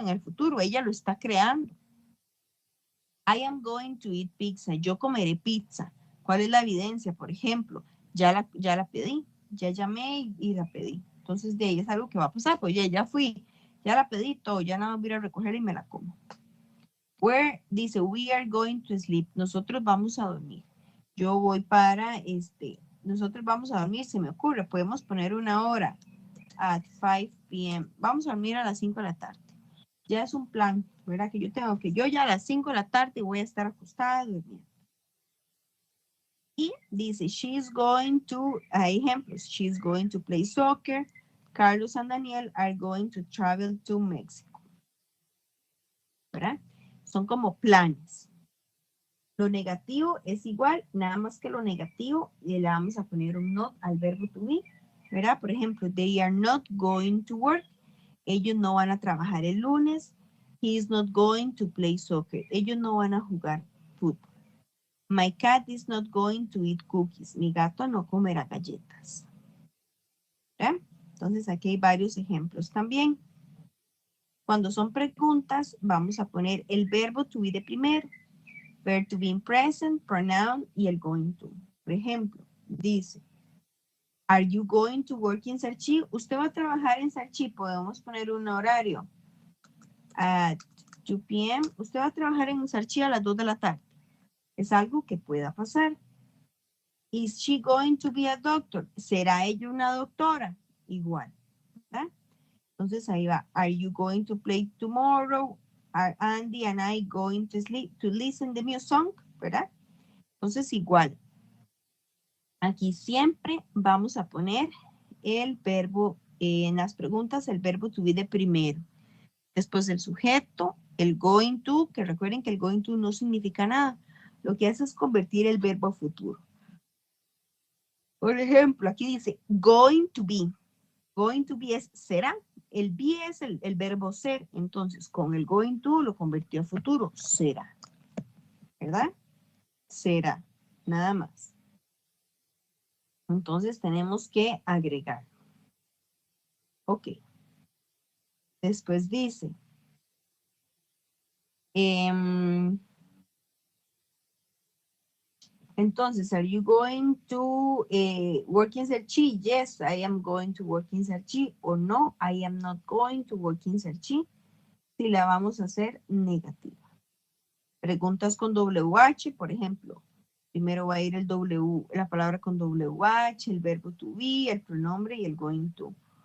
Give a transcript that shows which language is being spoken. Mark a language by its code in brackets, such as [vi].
[es] En el futuro, ella lo está creando. [en] I am going to eat pizza. [es] Yo comeré pizza. ¿Cuál es la evidencia? Por ejemplo, ya la pedí, ya llamé y la pedí. Entonces, de ahí es algo que va a pasar. Pues ya fui, ya la pedí todo, ya nada más voy a recoger y me la como. [en] Where [es] dice, [en] we are going to sleep. [es] Nosotros vamos a dormir. Yo voy para nosotros vamos a dormir, se me ocurre, podemos poner una hora [en] at 5 p.m. [es] Vamos a dormir a las 5 de la tarde. Ya es un plan, ¿verdad? Que yo tengo que yo ya a las 5 de la tarde voy a estar acostada durmiendo. Y dice, [en] she's going to, [es] hay ejemplos, [en] she's going to play soccer. Carlos and Daniel are going to travel to Mexico. [es] ¿Verdad? Son como planes. Lo negativo es igual, nada más que lo negativo le vamos a poner un not al verbo to be, ¿verdad? Por ejemplo, [en] they are not going to work. [es] Ellos no van a trabajar el lunes. [en] He is not going to play soccer. [es] Ellos no van a jugar fútbol. [en] My cat is not going to eat cookies. [es] Mi gato no comerá galletas. ¿verdad? Entonces aquí hay varios ejemplos también. Cuando son preguntas, vamos a poner el verbo to be de primero. [en] Verb to be in present, pronoun y el going to. [es] Por ejemplo, dice, [en] are you going to work in Sarchi? [es] Usted va a trabajar en Sarchi, podemos poner un horario. [en] at 2 p.m. [es] Usted va a trabajar en un Sarchi a las 2 de la tarde. Es algo que pueda pasar. [en] Is she going to be a doctor? [es] ¿Será ella una doctora? Igual, ¿verdad? Entonces ahí va. [en] Are you going to play tomorrow? Are Andy and I going to sleep to listen the new song? [es] ¿Verdad? Entonces igual. Aquí siempre vamos a poner el verbo, en las preguntas, el verbo to be de primero. Después el sujeto, el going to, que recuerden que el going to no significa nada. Lo que hace es convertir el verbo a futuro. Por ejemplo, aquí dice going to be. Going to be es será. El be es el verbo ser. Entonces, con el going to lo convirtió a futuro. Será. ¿Verdad? Será. Nada más. Entonces, tenemos que agregar. Ok. Después dice. [en] Entonces, are you going to work in Searchi? Yes, I am going to work in Searchi. [es] O no, [en] I am not going to work in Searchi. [es] Si la vamos a hacer negativa. Preguntas con WH, por ejemplo. Primero va a ir el W, la palabra con WH, el verbo to be, el pronombre y el going to.